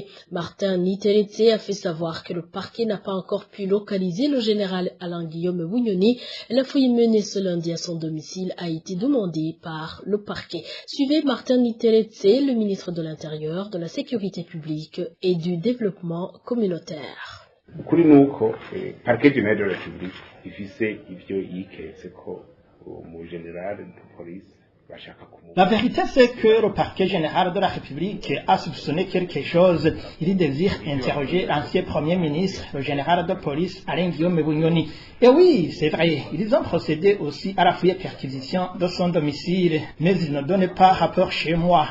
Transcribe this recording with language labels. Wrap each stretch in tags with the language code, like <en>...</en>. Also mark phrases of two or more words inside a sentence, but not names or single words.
<fr>Martin Niteretse a fait savoir que le parquet n'a pas encore pu localiser le général Alain-Guillaume Bunyoni. La fouille menée ce lundi à son domicile a été demandée par le parquet. Suivez Martin Niteretse, le ministre de l'Intérieur, de la Sécurité publique et du Développement communautaire.</fr> <rn>Kuri nuko</rn> <fr>parquet général de la République</fr> <rn>ifise ivyo yiketse ko mu</rn> <fr>général de police. La vérité, c'est que le parquet général de la République a soupçonné quelque chose. Il désire interroger l'ancien Premier ministre, le général de police Alain-Guillaume Bunyoni. Et oui, c'est vrai, ils ont procédé aussi à la fouille et perquisition de son domicile, mais ils ne donnent pas rapport chez moi.</fr>